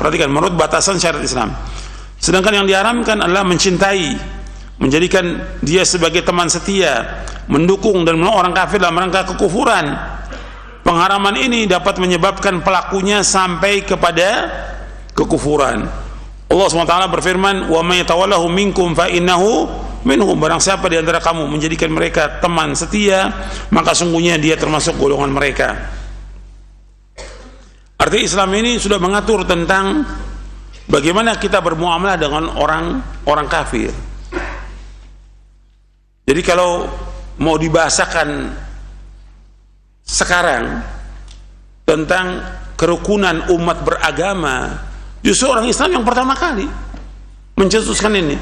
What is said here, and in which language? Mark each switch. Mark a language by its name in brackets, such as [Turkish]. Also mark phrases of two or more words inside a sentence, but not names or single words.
[Indonesian] Perhatikan, menurut batasan syariat Islam. Sedangkan yang diharamkan adalah mencintai, menjadikan dia sebagai teman setia, mendukung dan menolong orang kafir dalam rangka kekufuran. Pengharaman ini dapat menyebabkan pelakunya sampai kepada kekufuran. Allah SWT berfirman, [Arabic] wa may tawallahu minkum fa innahu minhum. [Indonesian] Barang siapa di antara kamu menjadikan mereka teman setia, maka sungguhnya dia termasuk golongan mereka. Artinya Islam ini sudah mengatur tentang bagaimana kita bermuamalah dengan orang kafir. Jadi kalau mau dibahasakan sekarang tentang kerukunan umat beragama, justru orang Islam yang pertama kali mencetuskan ini.